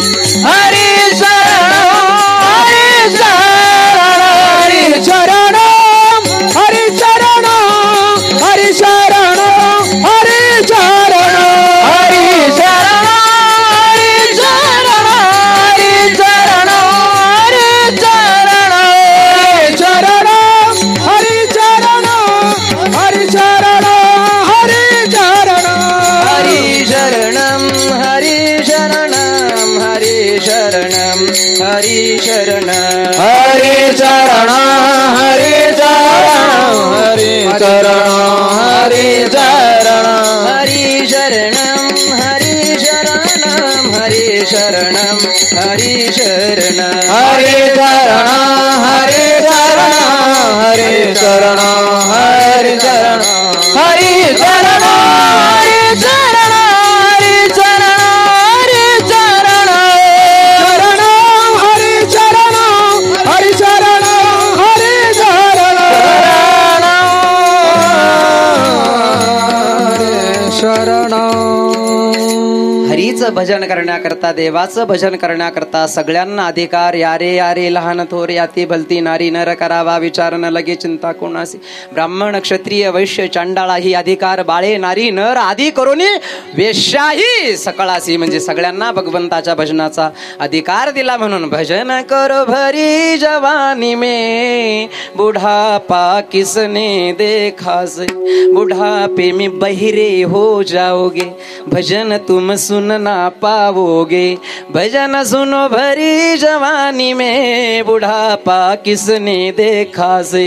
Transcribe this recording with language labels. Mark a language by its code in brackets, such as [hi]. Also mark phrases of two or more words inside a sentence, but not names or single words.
[sa] हरे शरणं हरे शरणं हरे शरणं हरे शरणं हरे शरणं हरे शरणं हरे शरणं हरे शरणं हरे शरणं हरे शरणं हरे शरणं हरे शरणं हरे शरणं हरी शरणम हरी शरणम हरी शरणम हरे हरी शरणम शरणं हरे शरणं हरे शरणं हरे शरणं हरी शरणम हरी शरणम हरी शरणम हरे हरी शरणम शरणं हरे शरणं हरे शरणं हरे शरणं हरे शरणं हरे शरणं हरे शरणं हरे शरणं हरे शरणं हरे शरणं [mr] हरीचं भजन करण्याकरता देवाचं भजन करण्याकरता सगळ्यांना अधिकार. यारे यारे लहान थोर याती भलती नारी नर करावा विचार न लगे चिंता कोणासी. ब्राह्मण क्षत्रिय वैश्य चांडाळा ही अधिकार बाळे नारी नर आदी करोनी वेश्याही सकळासी. म्हणजे सगळ्यांना भगवंताच्या भजनाचा अधिकार दिला. [hi] म्हणून भजन करो भरी जवानी में बुढ़ापा किसने देखा से. बुढ़ापे में बहिरे हो जाओगे भजन तुम सुनना पाओगे. भजन सुनो भरी जवानी में बुढ़ापा किसने देखा से.